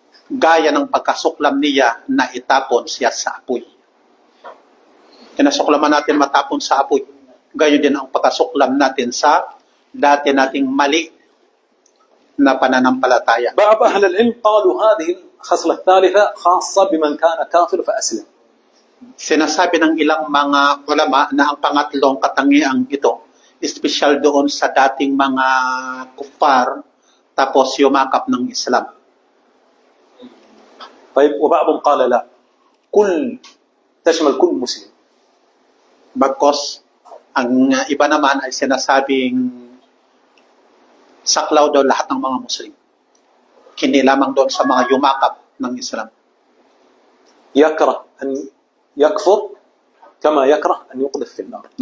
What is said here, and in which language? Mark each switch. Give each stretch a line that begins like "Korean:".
Filipino: gaya ng pagkasuklam niya na itapon siya sa apoy. Kinasuklaman natin matapon sa apoy. Gayon din ang pagkasuklam natin sa dati nating mali na pananampalataya.
Arabic: بعض أهل العلم قالوا هذه الخصلة الثالثة خاصة بمن كان كافر فأسلم.
Filipino: Sinasabi ng ilang mga ulama na ang pangatlong katangiang ito, espesyal doon sa dating mga kuffar, tapos yumakap ng Islam.
Arabic: طيب وبعضهم قال لا تشمل كل مسلم.
Filipino: Bagkos, ang iba naman ay sinasabing saklaw daw lahat ng mga Muslim. Hindi lamang doon sa mga yumakap ng Islam.
Arabic: يكره أن يكفر كما يكره أن يقذف في النار.